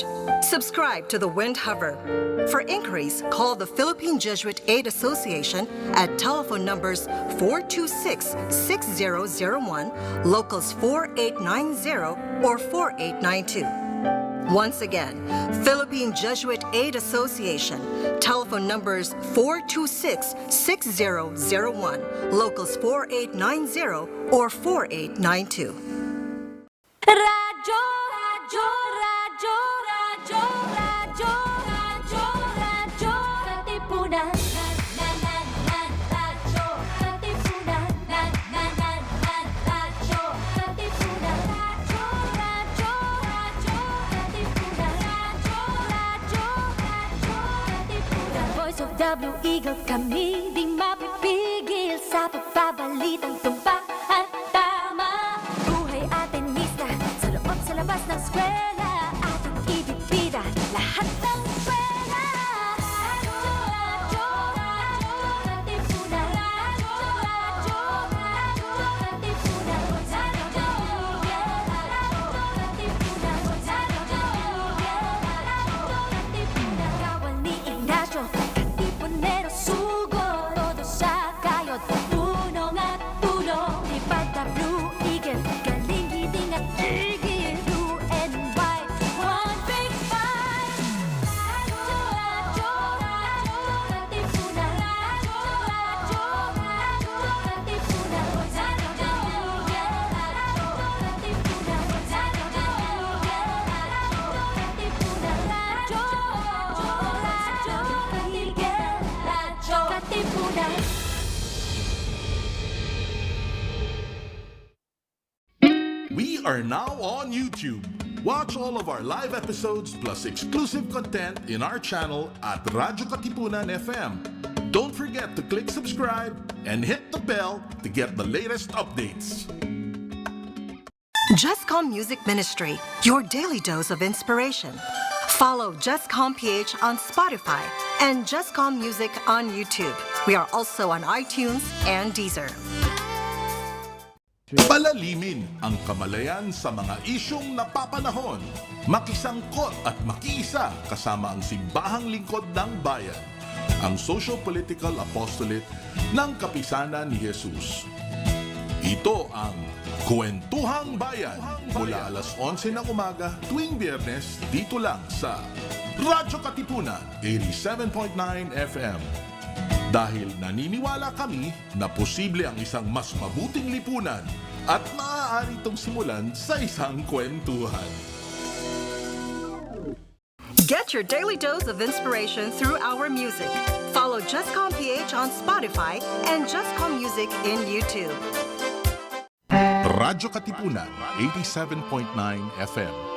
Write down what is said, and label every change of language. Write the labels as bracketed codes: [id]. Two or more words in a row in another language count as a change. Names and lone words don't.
[en] Subscribe to The Windhover. For inquiries, call the Philippine Jesuit Aid Association at telephone numbers 426-6001, locals 4890 or 4892. Once again, Philippine Jesuit Aid Association, telephone numbers 426-6001, locals 4890 or 4892. Radyo, radyo, radyo, radyo, radyo, radyo, radyo, katipunan. Radyo, katipunan. Radyo, katipunan. Radyo, radyo, radyo, katipunan. Radyo, katipunan. Voice of the Blue Eagle, [tl] kami di mapipigil sa pagbabalitang tumpak at tama. Buhay Atenista, sa loob sa labas ng eskwela, ating ibibida lahat ng pera. Radyo, radyo, radyo, katipunan. Radyo, radyo, radyo, katipunan. Radyo, katipunan. Radyo, katipunan. Kawal ni Ignacio, katipunero sugo. Todo sa kayod, tulong at tulong. Ipag the Blue Eagle, galing hiting at tigil. [en] Blue and white, one big fight. Radyo, radyo, radyo, katipunan. Radyo, radyo, radyo, katipunan. Radyo, katipunan. Radyo, katipunan. We are now on YouTube. Watch all of our live episodes plus exclusive content in our channel at Radyo Katipunan FM. Don't forget to click subscribe and hit the bell to get the latest updates. Jescom Music Ministry, your daily dose of inspiration. Follow jescom.ph on Spotify and Jescom Music on YouTube. We are also on iTunes and Deezer. [tl] Palalimin ang kamalayan sa mga isyong napapanahon. Makisangkot at makiisa kasama ang simbahang lingkod ng bayan. Ang Social-Political Apostolate ng Kapisanan ni Jesus. Ito ang Kwentuhang Bayan mula alas 11 ng umaga tuwing Biyernes dito lang sa Radyo-Katipunan 87.9 FM. Dahil naniniwala kami na posible ang isang mas mabuting lipunan at maaari itong simulan sa isang kwentuhan. [en] Get your daily dose of inspiration through our music. Follow Jescom.ph on Spotify and Jescom Music in YouTube. Radyo Katipunan 87.9 FM.